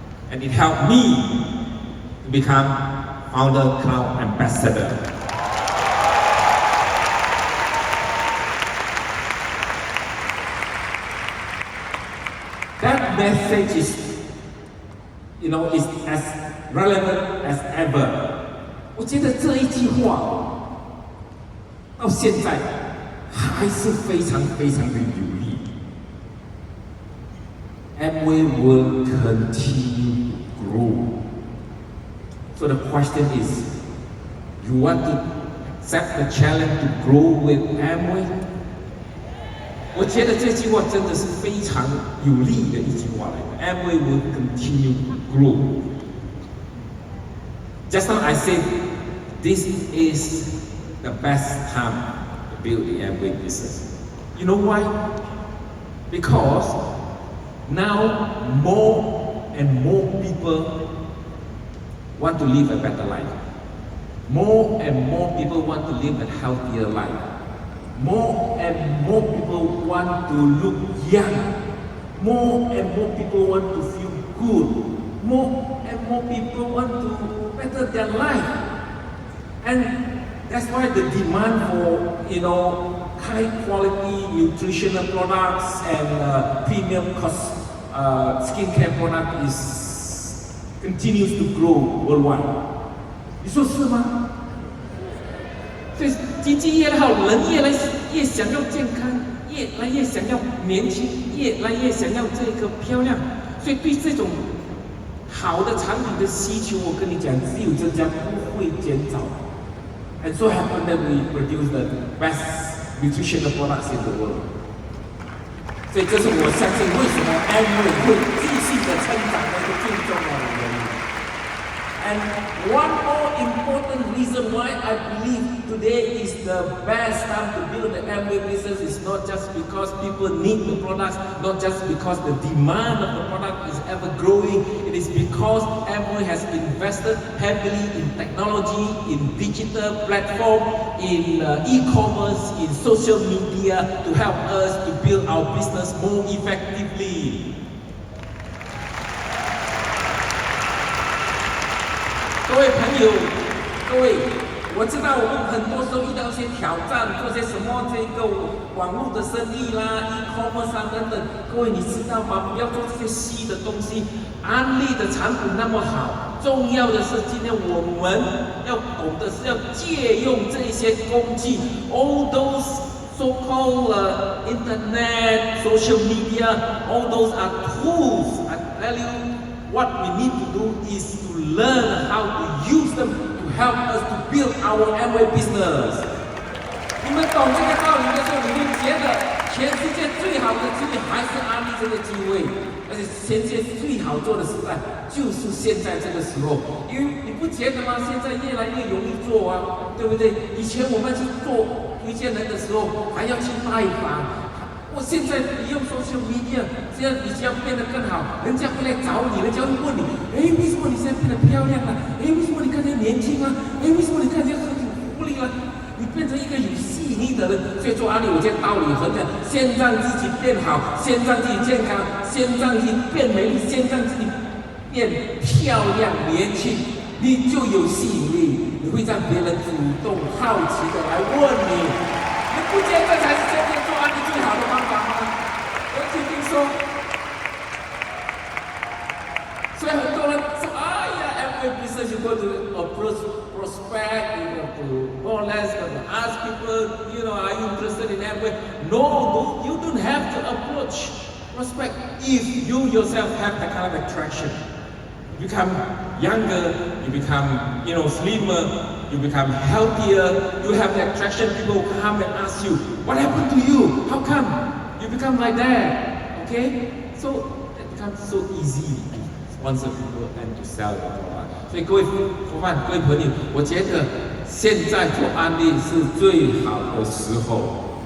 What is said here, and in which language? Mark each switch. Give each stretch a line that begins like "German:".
English: And it helped me to become Founder Cloud Ambassador. That message is, you know, is as relevant as ever.
Chinese: 我觉得这一句话到现在还是非常非常的有力。
English: Amway will continue to grow. So the question is, you want to accept the challenge to grow with Amway?
Chinese: 我觉得这句话真的是非常有力的一句话来的。
English: Amway will continue to grow. Just now I said, this is the best time to build the Amway business. You know why? Because now more and more people want to live a better life. More and more people want to live a healthier life. More and more people want to look young. More and more people want to feel good. More and more people want to better their life. And that's why the demand for, you know, high quality nutritional products and premium cost skincare product continues to grow worldwide.
Chinese: 你说是吗？所以经济越好，人越想要健康，越来越想要年轻，越来越想要这个漂亮。所以对这种好的产品的需求，我跟你讲，只有增加，不会减少。
English: And so happened that we produce the best nutritional products in the world.
Chinese: 所以这是我相信为什么 Amway 会继续的成长的一个最重要的原因。
English: And one more important reason why I believe today is the best time to build the Amway business is not just because people need the products, not just because the demand of the product is ever growing. It is because Amway has invested heavily in technology, in digital platform, in e-commerce, in social media to help us to build our business more effectively.
Chinese: 各位朋友，各位，我知道我们很多时候遇到一些挑战，做些什么这个网络的生意啦、e-commerce 啊等等。各位你知道吗？不要做这些细的东西。安利的产品那么好，重要的是今天我们要懂得是要借用这些工具 ，
English: all those so-called internet, social media, all those are tools. I tell you. what we need to do is to learn how to use them to help us to build our Amway business.
Chinese: 你们懂这个道理的时候，你会觉得全世界最好的机会还是安利这个机会，而且全世界最好做的时代就是现在这个时候，因为你不觉得吗？现在越来越容易做啊，对不对？以前我们去做推荐人的时候还要去拜访，现在你用 social media， 这样你这样变得更好，人家会来找你，人家会问你，哎，为什么你现在变得漂亮了？哎，为什么你看起来年轻啊？哎，为什么你看起来很有活力啊？你变成一个有吸引力的人，所以做安利，我觉得道理很简单，先让自己变好，先让自己健康，先让自己变美丽，先让自己变漂亮、年轻，你就有吸引力，你会让别人主动、好奇的来问你，你不觉得这才是现在做安利最好的方法吗？我听听说，所以很多人说，哎呀
English: ，Amway business you go to approach prospect, you know, to more or less ask people, you know, are you interested in Amway? No, you don't have to approach prospect if you yourself have that kind of attraction. You become younger, you become, you know, slimmer, you become healthier, you have the attraction, people come and ask you, what happened to you? How come you become like that? Okay? So it becomes so easy to sponsor people and to sell the product.
Chinese: 所以各位伙伴、各位朋友，我觉得现在做安利是最好的时候。